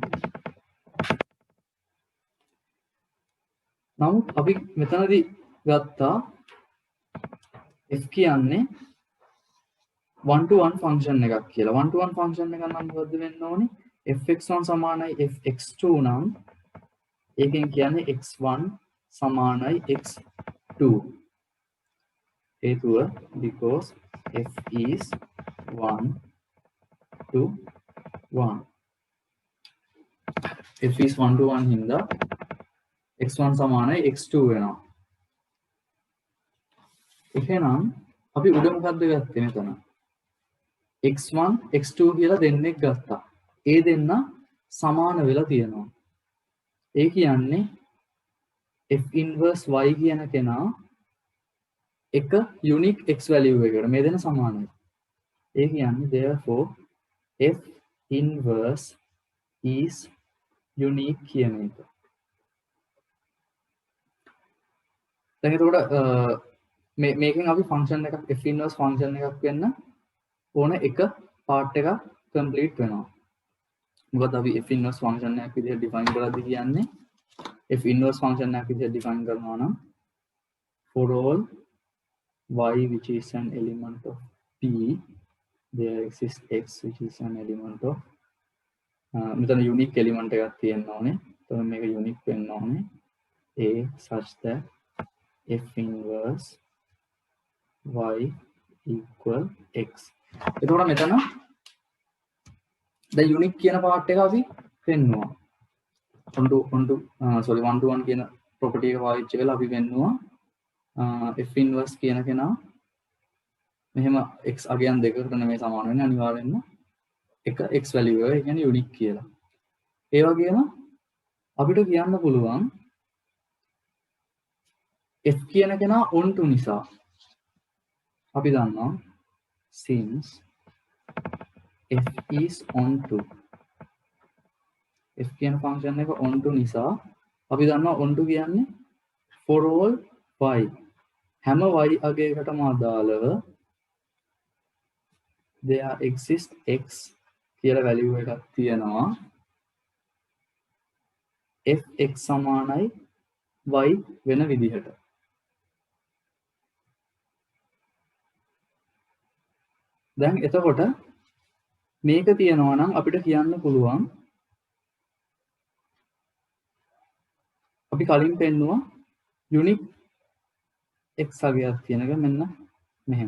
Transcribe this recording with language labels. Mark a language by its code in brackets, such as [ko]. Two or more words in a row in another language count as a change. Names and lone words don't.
[si] නමුත් අපි මෙතනදී ගත්තා f කියන්නේ [en] 1 to 1 function [si] එකක් කියලා. [en] 1 to 1 function [si] එකක් නම් මොකද්ද වෙන්න ඕනේ? fx1 සමානයි fx2 නම් ඒකෙන් කියන්නේ x1 සමානයි x2. [en] හේතුව because f is 1 to 1. f is 1 to 1 [si] හින්දා x1 සමානයි x2 වෙනවා. එහෙනම් අපි උඩ මොකද්ද ගත්තේ මෙතන? x1 x2 කියලා දෙන්නෙක් ගත්තා. ඒ දෙන්න සමාන වෙලා තියෙනවා. ඒ කියන්නේ [en] f inverse y [si] කියන කෙනා එක [en] unique x value [si] එකකට මේ දෙන්න සමානයි. ඒ කියන්නේ [en] therefore f inverse is unique [si] කියන එක. දැන් එතකොට මේකෙන් අපි ෆන්ක්ෂන් එකක් [en] f inverse [si] ෆන්ක්ෂන් එකක් වෙන්න ඕන එක පාර්ට් එක කම්ප්ලීට් වෙනවා. මොකද අපි [en] f inverse [si] ෆන්ක්ෂන් එකක් විදිහට ඩිෆයින් කරද්දී කියන්නේ [en] f inverse [si] ෆන්ක්ෂන් එකක් විදිහට ඩිෆයින් කරනවා නම් [en] for all y which is an element of p there exists x which is an element of [si] මෙතන [en] unique element [si] එකක් තියෙන්න ඕනේ. එතකොට මේක unique වෙන්න ඕනේ [en] a such that f inverse y equal x. [si] එතකොට මෙතන දැන් unique කියන part එක අපි පෙන්නුවා. [en] one to one [si] කියන property එක පාවිච්චි කරලා අපි පෙන්නුවා [en] f inverse [si] කියන කෙනා මෙහෙම x අගයන් දෙකකට නෙමෙයි සමාන වෙන්නේ අනිවාර්යෙන්ම එක x value එක. ඒ කියන්නේ unique කියලා. ඒ වගේම අපිට කියන්න පුළුවන් f කියන කෙනා onto නිසා අපි දන්නවා [en] since f is onto [si] f කියන ෆන්ක්ෂන් එක onto නිසා අපි දන්නවා onto කියන්නේ [en] for all y [si] හැම y අගයකටම අදාළව [en] there exist x [si] කියලා value එකක් තියෙනවා fx සමානයි y වෙන විදිහට. දැන් එතකොට මේක තියෙනවා නම් අපිට කියන්න පුළුවන් අපි කලින් පෙන්නුවා unique x අගයක් තියෙන එක මෙන්න මෙහෙම.